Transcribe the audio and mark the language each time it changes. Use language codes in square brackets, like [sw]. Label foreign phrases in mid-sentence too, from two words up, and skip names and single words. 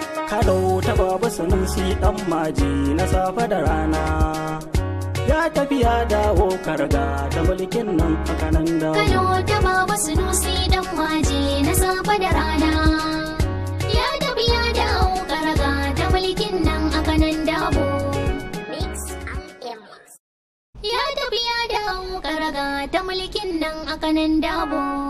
[ha] Kano ta Baba Sanusi dan maji na safe da rana. Ya tafi ya dawo karga ta mulkin nan a kanan dabo. Kano ta Baba Sanusi dan maji na safe da rana. Ya tafi ya dawo karaga ta mulkin nan a kanan dabo. [en] Mix and Mix. [ha] Ya tafi ya dawo karaga ta mulkin nan a kanan dabo.